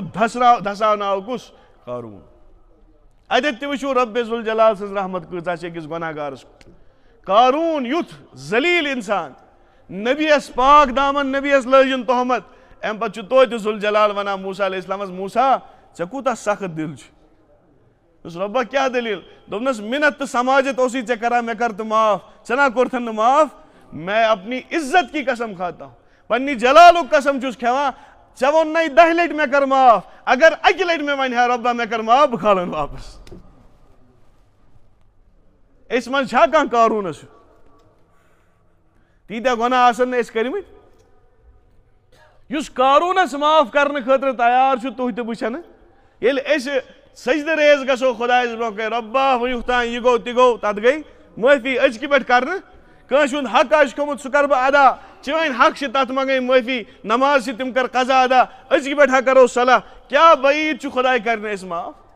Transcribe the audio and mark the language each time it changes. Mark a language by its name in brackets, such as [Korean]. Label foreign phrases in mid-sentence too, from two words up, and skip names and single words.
[Kashmiri] دھساوناو کُس قاروٗن اتٮ۪تھ تہِ وٕچھِو رۄبِ ذوالجلال سٕنٛز رحمت کۭژاہ چھِ أکِس گۄناہ گارس قاروٗن یُتھ ذلیٖل انسان نبیَس پاک دامن نبیَس لٲجِن تہمت امہِ پتہٕ چھُ توتہِ ذوالجلال ونان موسیٰ علیہ السلامس موسیٰ ژےٚ کوٗتاہ سخت دِل چھُ دوٚپُس رۄبا کیٛاہ دٔلیٖل دوٚپنس مِنت تہٕ سماجت اوسُے ژےٚ کران مےٚ کر تہٕ معاف ژےٚ نا کوٚرتھن نہٕ معاف [Urdu] میں اپنی عزت کی قسم کھاتا ہوں [Kashmiri] پننہِ جلالُک قسم چھُس کھٮ۪وان ژےٚ ووٚننَے 10 لٹہِ مےٚ کر معاف اگر اکہِ لٹہِ مےٚ ونہِ ہا رۄبا مےٚ کر معاف بہٕ کھالن واپس أسۍ منٛز چھا کانٛہہ قاروٗنس ہیوٗ تیٖتیاہ گۄناہ آسن نہٕ أسۍ کٔرمٕتۍ یُس قاروٗنس معاف کرنہٕ خٲطرٕ تیار چھُ تُہۍ تہٕ بہٕ چھَنہٕ ییٚلہِ أسۍ سجدٕ ریز گژھو خۄدایس برونٛہہ کَنہِ رۄبا وٕنیُک تام یہِ گوٚو تہِ گوٚو تتھ گٔے معٲفی أزکہِ پٮ۪ٹھ کرنہٕ کٲنٛسہِ ہُنٛد حق آسہِ کھیوٚمُت سُہ کرٕ بہٕ ادا چٲنۍ حق چھِ تتھ منٛگٕنۍ معٲفی نماز چھِ تِم کر قضا ادا أزکہِ پٮ۪ٹھ ہا کرو صلح کیٛاہ بعیٖد چھُ خۄداے کرِ نہٕ أسۍ معاف